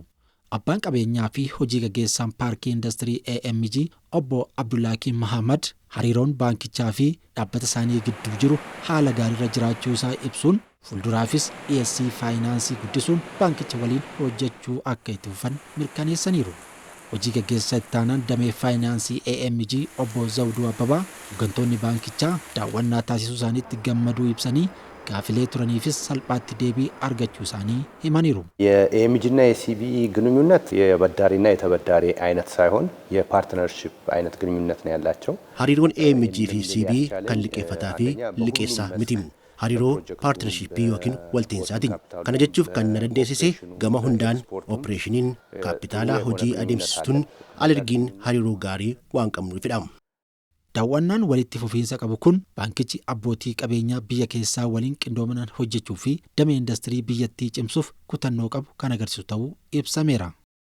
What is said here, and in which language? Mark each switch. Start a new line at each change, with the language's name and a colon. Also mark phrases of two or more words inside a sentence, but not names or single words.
Oromo: Abbaan qabeenyaa fi hojii gaggeessaan paarkii indastirii AMG Obbo Abdullaakiin Mahamad hariiroon baankichaa fi dhaabbata isaanii gidduu jiru haala gaariirra jiraachuu isaa ibsuun fuulduraafis dhiyeessii faayinaansii guddisuun baankicha waliin hojjechuu akka itti fufan mirkaneessaniiru. Hojii gaggeessaa itti aanaan damee faayinaansii AMG Obbo Zawduu Abbabaa hooggantoonni baankichaa daawwannaa taasisuu isaaniitti gammaduu ibsanii gaafilee turaniifis salphaatti deebii argachuu isaanii himaniiru.
Amharic: የኤምጂና የሲቢኢ ግንኙነት የበዳሪና የተበዳሪ አይነት ሳይሆን የፓርትነርሺፕ አይነት ግንኙነት ነው ያላቸው።
Oromo: hariiroon AMG fi CBE kan liqeeffataa fi liqeessaa miti. Hariiroo paartinarshiippii yookiin walteensaati. Kana jechuuf kan na dandeessise gama hundaan opereeshiniin kaapitaalaa hojii adeemsisuun alergiin hariiroo gaarii waan qabnuufidha. Daawwannaan walitti fufiinsa qabu kun baankichi abbootii qabeenyaa biyya keessaa waliin qindoominaan hojjechuu fi damee indastirii biyyattii cimsuuf kutannoo qabu kan agarsiisu ta'uu ibsameera.